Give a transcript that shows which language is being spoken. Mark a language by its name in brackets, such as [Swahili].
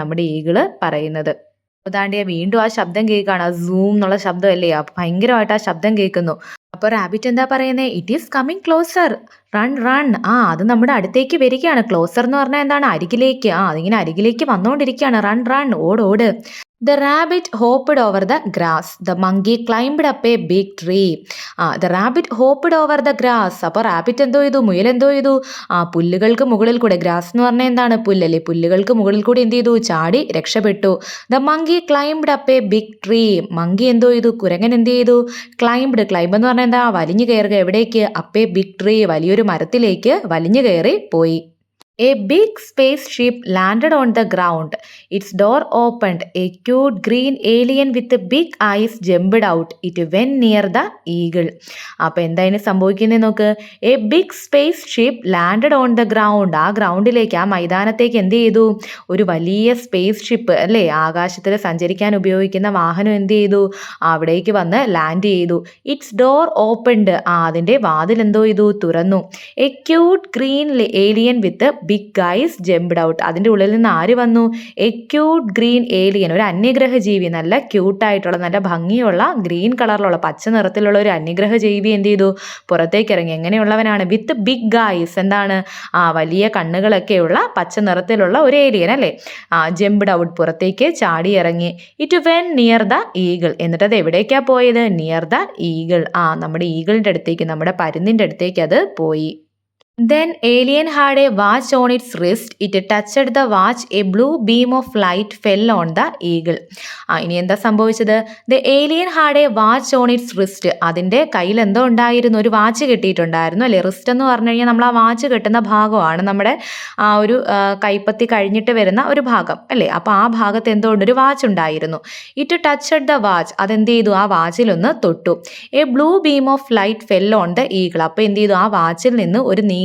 [Malayalam] നമ്മുടെ ഈഗിള് പറയുന്നത്. അതാണ്ടിയ വീണ്ടും ആ ശബ്ദം കേൾക്കുകയാണ്. സൂം എന്നുള്ള ശബ്ദം അല്ലേ, ഭയങ്കരമായിട്ട് ആ ശബ്ദം കേൾക്കുന്നു. അപ്പോൾ റാബിറ്റ് എന്താ പറയുന്നത്? [English] It is coming closer, run run. [Malayalam] അത് നമ്മുടെ അടുത്തേക്ക് വരികയാണ്. ക്ലോസർ എന്ന് പറഞ്ഞാൽ എന്താണ്? അരികിലേക്ക്. അതിങ്ങനെ അരികിലേക്ക് വന്നുകൊണ്ടിരിക്കുകയാണ്. [English] run run, [Malayalam] ഓട്. [English] The rabbit hopped over the grass. The monkey climbed up a big tree. The rabbit hopped over the grass. [Malayalam] അപ്പോൾ റാബിറ്റ് എന്തോ ചെയ്തു? മുയൽ എന്തോ ചെയ്തു? പുല്ലുകൾക്ക് മുകളിൽ കൂടെ. ഗ്രാസ് എന്ന് പറഞ്ഞാൽ എന്താണ്? പുല്ലല്ലേ. പുല്ലുകൾക്ക് മുകളിൽ കൂടി എന്ത് ചെയ്തു? ചാടി രക്ഷപ്പെട്ടു. [English] The monkey climbed up a big tree. [Malayalam] Monkey എന്തോ ചെയ്തു? കുരങ്ങൻ എന്ത് ചെയ്തു? ക്ലൈംബ് എന്ന് പറഞ്ഞാൽ എന്താ? വലിഞ്ഞു കയറുക. എവിടേക്ക്? [English] up a big tree, [Malayalam] വലിയൊരു മരത്തിലേക്ക് വലിഞ്ഞു കയറി പോയി. [English] A big spaceship landed on the ground. Its door opened. A cute green alien with big eyes jumped out. It went near the eagle. [Malayalam] അപ്പോൾ എന്തായാലും സംഭവിക്കുന്നത് നോക്ക്. [English] A big spaceship landed on the ground. [Malayalam] ആ ഗ്രൗണ്ടിലേക്ക്, ആ മൈതാനത്തേക്ക് എന്ത് ചെയ്തു? ഒരു വലിയ സ്പേസ് ഷിപ്പ് അല്ലേ, ആകാശത്തിൽ സഞ്ചരിക്കാൻ ഉപയോഗിക്കുന്ന വാഹനം എന്ത് ചെയ്തു? അവിടേക്ക് വന്ന് ലാൻഡ് ചെയ്തു. [English] It's door opened. [Malayalam] അതിൻ്റെ വാതിൽ എന്തോ ചെയ്തു? തുറന്നു. [English] A cute green alien with big eyes jumped out. [Malayalam] അതിൻ്റെ ഉള്ളിൽ നിന്ന് ആര് വന്നു? [English] a cute green alien, [Malayalam] ഒരു അന്യഗ്രഹ ജീവി, നല്ല ക്യൂട്ടായിട്ടുള്ള, നല്ല ഭംഗിയുള്ള, ഗ്രീൻ കളറിലുള്ള, പച്ച നിറത്തിലുള്ള ഒരു അന്യഗ്രഹ ജീവി എന്ത് ചെയ്തു? പുറത്തേക്ക് ഇറങ്ങി. എങ്ങനെയുള്ളവനാണ്? [English] With big eyes. [Malayalam] എന്താണ്? വലിയ കണ്ണുകളൊക്കെയുള്ള പച്ച നിറത്തിലുള്ള ഒരു ഏലിയൻ അല്ലേ. [English] jumped out, [Malayalam] പുറത്തേക്ക് ചാടി ഇറങ്ങി. [English] It went near the eagle. [Malayalam] എന്നിട്ട് അത് എവിടേക്കാണ് പോയത്? [English] Near the eagle. [Malayalam] നമ്മുടെ ഈഗിളിൻ്റെ അടുത്തേക്ക്, നമ്മുടെ പരുന്തിൻ്റെ അടുത്തേക്ക് അത് പോയി. [English] Then alien had a watch on its wrist. It touched the watch. A blue beam of light fell on the eagle. [Malayalam] ഇനി എന്താ സംഭവിച്ചത്? [English] The alien had a watch on its wrist. [Malayalam] അതിൻ്റെ കയ്യിൽ എന്തോ ഉണ്ടായിരുന്നു? ഒരു വാച്ച് കെട്ടിയിട്ടുണ്ടായിരുന്നു അല്ലേ. റിസ്റ്റ് എന്ന് പറഞ്ഞു കഴിഞ്ഞാൽ നമ്മൾ ആ വാച്ച് കെട്ടുന്ന ഭാഗമാണ് നമ്മുടെ ഒരു കൈപ്പത്തി കഴിഞ്ഞിട്ട് വരുന്ന ഒരു ഭാഗം അല്ലേ. അപ്പോൾ ആ ഭാഗത്ത് എന്തോ ഉണ്ട്? ഒരു വാച്ച് ഉണ്ടായിരുന്നു. [English] It touched the watch. [Malayalam] അതെന്ത് ചെയ്തു? ആ വാച്ചിലൊന്ന് തൊട്ടു. [English] A blue beam of light fell on the eagle. [Malayalam] അപ്പോൾ എന്ത് ചെയ്തു? ആ വാച്ചിൽ നിന്ന് ഒരു നീല